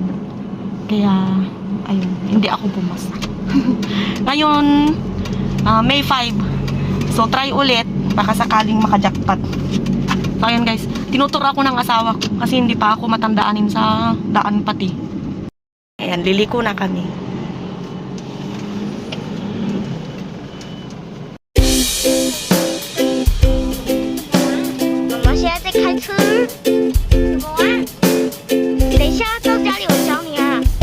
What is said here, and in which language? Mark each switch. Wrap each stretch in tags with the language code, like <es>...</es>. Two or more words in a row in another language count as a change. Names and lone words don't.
<tl>Kaya, ayun, hindi ako pumasa. Ngayon, May 5. So, try ulit. Baka sakaling makajackpot. So, ayan guys. Tinutur ako ng asawa ko. Kasi hindi pa ako matandaanin sa daan pati. Ayan, liliko na kami.</tl> <zh>妈妈现在在开车，怎么玩？等一下到家里我找你啊。</zh>